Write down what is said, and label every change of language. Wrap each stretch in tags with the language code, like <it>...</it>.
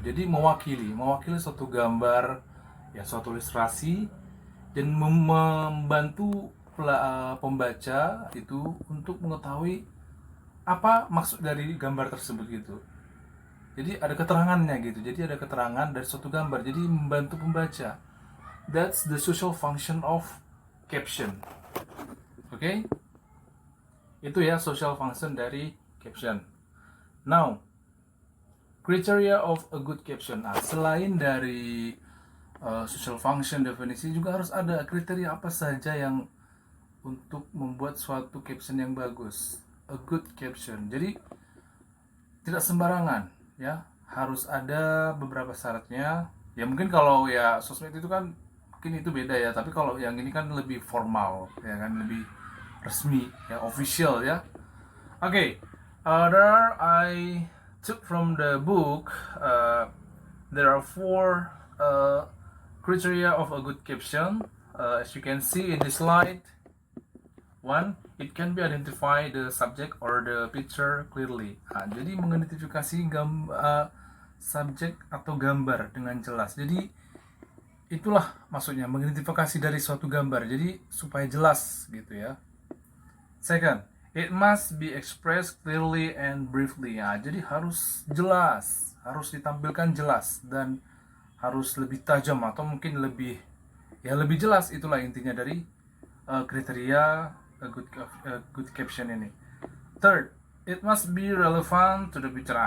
<id>Jadi mewakili suatu gambar ya, suatu ilustrasi, dan membantu pembaca itu untuk mengetahui apa maksud dari gambar tersebut gitu. Jadi ada keterangannya gitu. Jadi ada keterangan dari suatu gambar. Jadi membantu pembaca.</id> <en>That's the social function of caption. Okay?</en> <id>Itu ya social function dari caption.</id> <en>Now, criteria of a good caption.</en> <id>Nah, selain dari social function definisi juga harus ada kriteria apa saja yang untuk membuat suatu caption yang bagus.</id> <en>A good caption.</en> <id>Jadi tidak sembarangan ya, harus ada beberapa syaratnya. Ya mungkin kalau ya sosmed itu kan mungkin itu beda ya, tapi kalau yang ini kan lebih formal ya kan, lebih resmi ya, official ya.</id> <en>There I took from the book. There are 4 criteria of a good caption. As you can see in this slide, One, it can be identify the subject or the picture clearly.</en> <id>Jadi mengidentifikasi subjek atau gambar dengan jelas. Jadi itulah maksudnya mengidentifikasi dari suatu gambar. Jadi supaya jelas gitu ya.</id> <en>Second, it must be expressed clearly and briefly.</en> <id>Jadi harus jelas, harus ditampilkan jelas dan harus lebih tajam atau mungkin lebih jelas. Itulah intinya dari kriteria good caption ini.</id> <en>Third, it must be relevant to the picture.</en>